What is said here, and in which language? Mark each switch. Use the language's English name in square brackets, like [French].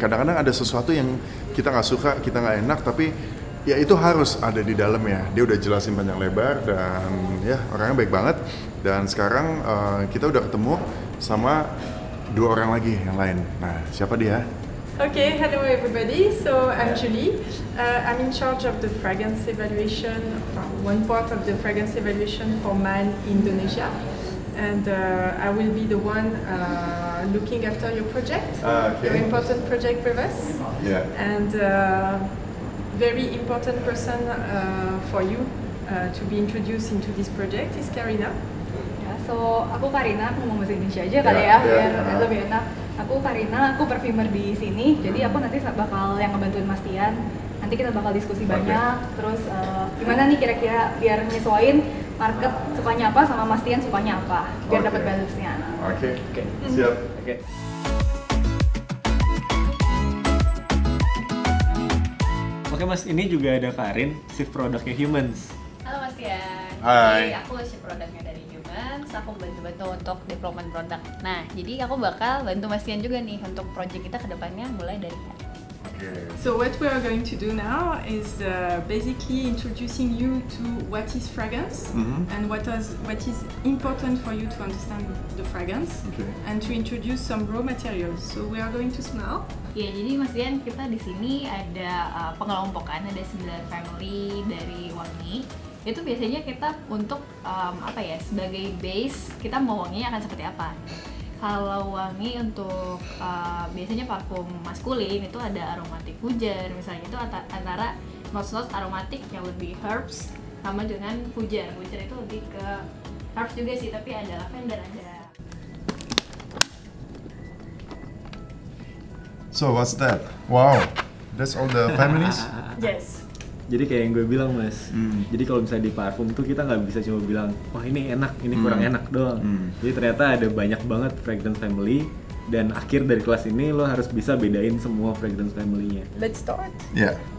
[Indonesian] Kadang-kadang ada sesuatu yang kita nggak suka, kita nggak enak, tapi ya itu harus ada di dalam ya. Dia udah jelasin panjang lebar dan ya orangnya baik banget. Dan sekarang kita udah ketemu sama 2 orang lagi yang lain. Nah, siapa dia? [English] Okay, hello everybody. So I'm Julie. I'm in charge of the fragrance evaluation, one part of the fragrance evaluation for MAN Indonesia. And I will be the one looking after your project, Okay. your important project with us. Yeah. And very important person for you to be introduced into this project is Karina. Yes. [Indonesian] So, aku Karina, aku ngomong bahasa Indonesia aja kali ya, biar lebih enak. Aku Karina, aku perfumer di sini. Jadi aku nanti bakal yang ngebantuin Mas Tian. Nanti kita bakal diskusi banyak. Terus gimana nih kira-kira biar nyesuaiin market sukanya apa sama Mas Tian sukanya apa, biar dapat balance-nya. Oke. Siap. Oke. Oke Mas, ini juga ada Karin, Chief Produknya Humans. Halo Mas Tian. Hai. Jadi aku Chief Produknya dari Humans, aku bantu-bantu untuk development produk. Nah, jadi aku bakal bantu Mas Tian juga nih untuk project kita ke depannya mulai dari [English] So what we are going to do now is basically introducing you to what is fragrance and what is important for you to understand the fragrance and to introduce some raw materials. So we are going to smell. [Indonesian] Ya, jadi Mas Tian, kita di sini ada pengelompokan, ada 9 family dari wangi. Itu biasanya kita untuk sebagai base kita mau wanginya akan seperti apa. Kalau wangi untuk biasanya parfum maskulin itu ada aromatik hujan, misalnya itu antara notes aromatik yang lebih herbs sama dengan hujan. Hujan itu lebih ke herbs juga sih, tapi ada lavender, ada. [English] So what's that? Wow, that's all the families? Yes. [Indonesian] Jadi kayak yang gue bilang Mas, jadi kalau misalnya di parfum tuh kita nggak bisa cuma bilang, wah ini enak, ini kurang enak doang. Jadi ternyata ada banyak banget fragrance family, dan akhir dari kelas ini lo harus bisa bedain semua fragrance family-nya. [English] Let's start. [Indonesian] Ya.